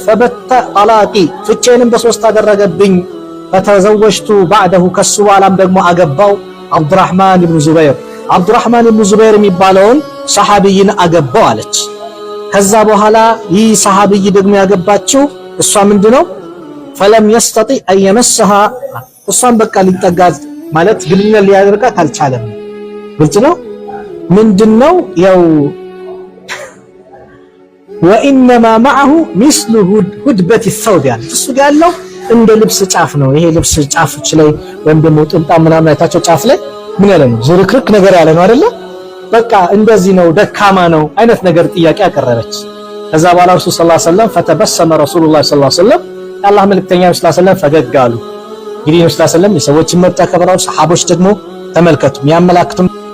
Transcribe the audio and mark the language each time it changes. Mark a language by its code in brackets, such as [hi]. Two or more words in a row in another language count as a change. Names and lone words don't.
[am] ፈበተ ጠላቂ ፍቼንም በሶስት አደረገብኝ። [ar] فتزوجت بعده [am] ከሱ በኋላም ደግሞ አገባው አብዱራህማን ኢብኑ ዙበይር የሚባለውን ሰሃቢይን አገባው አለች። ከዛ በኋላ ይህ ሰሃቢይ ደግሞ ያገባችው እሷ ምንድነው ፈለም [ar] يستطيع ان يمسها [am] እሷን በቃ ሊጠጋት ማለት ግንኙነት ሊያደርጋት አልቻለም። ግልጽ ነው። ምንድነው ያው [ar] وانما معه مثل هدبة الثوب يعني [am] እሱ ያለው እንደ ልብስ ጫፍ ነው። ይሄ ልብስ ጫፎች ላይ ወይም ደግሞ ጥምጣም ምናምን አይታቸው ጫፍ ላይ ምን ያለ ነው ዝርክርክ ነገር ያለ ነው አይደለ? በቃ እንደዚህ ነው ደካማ ነው አይነት ነገር ጥያቄ አቀረበች። ከዛ በኋላ ረሱል [ar] صلى الله عليه وسلم فتبسم رسول الله صلى الله عليه وسلم [am] የአላህ መልእክተኛ [ar] صلى الله عليه وسلم [am] ፈገግ አሉ። እንግዲህ [ar] صلى الله عليه وسلم [am] የሰዎችን መብት ያከብራሉ። ሰሃቦች ደግሞ ተመልከቱ የሚያመላክቱ